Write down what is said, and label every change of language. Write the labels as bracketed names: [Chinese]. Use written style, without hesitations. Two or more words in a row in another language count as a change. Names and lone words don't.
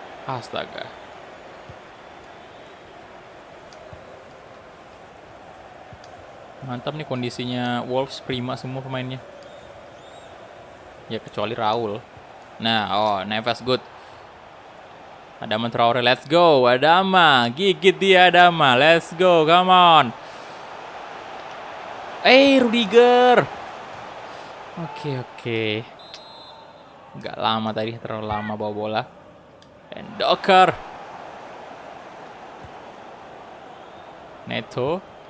[Indonesian] Astaga. Mantap nih kondisinya Wolves, prima semua pemainnya. Ya kecuali Raul. Nah, [English] oh, Neves good. [Indonesian] Adama Traore, [English] let's go. [Indonesian] Adama, gigit dia Adama. [English] Let's go, come on. Rudiger. [Indonesian] Oke. Nggak lama tadi, terlalu lama bawa bola. [English] And Docker. Neto.